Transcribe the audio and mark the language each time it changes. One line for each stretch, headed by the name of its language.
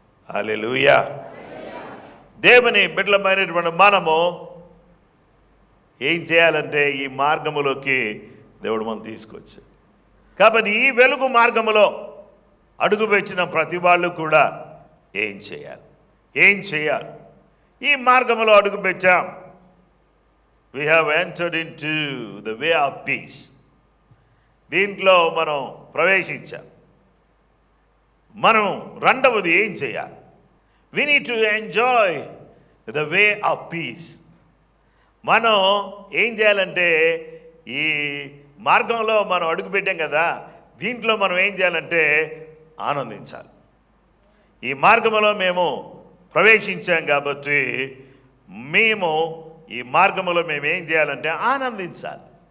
Telugu: హల్లెలూయా. దేవుని బిడ్డలమైనటువంటి మనము ఏం చేయాలంటే ఈ మార్గములోకి దేవుడు మనం తీసుకొచ్చాడు. కాబట్టి ఈ వెలుగు మార్గములో అడుగుపెట్టిన ప్రతి వాళ్ళు కూడా ఏం చేయాలి? ఈ మార్గములో అడుగుపెట్టాం.
English: We have entered into the way of peace.
Telugu: దీంట్లో మనం ప్రవేశించాం. మనం రెండవది ఏం చేయాలి?
English: We need to enjoy the way of peace.
Telugu: మనం ఏం చేయాలంటే, ఈ మార్గంలో మనం అడుగుపెట్టాం కదా, దీంట్లో మనం ఏం చేయాలంటే ఆనందించాలి. ఈ మార్గంలో మేము ప్రవేశించాం కాబట్టి మేము ఈ మార్గంలో మేము ఏం చేయాలంటే ఆనందించాలి.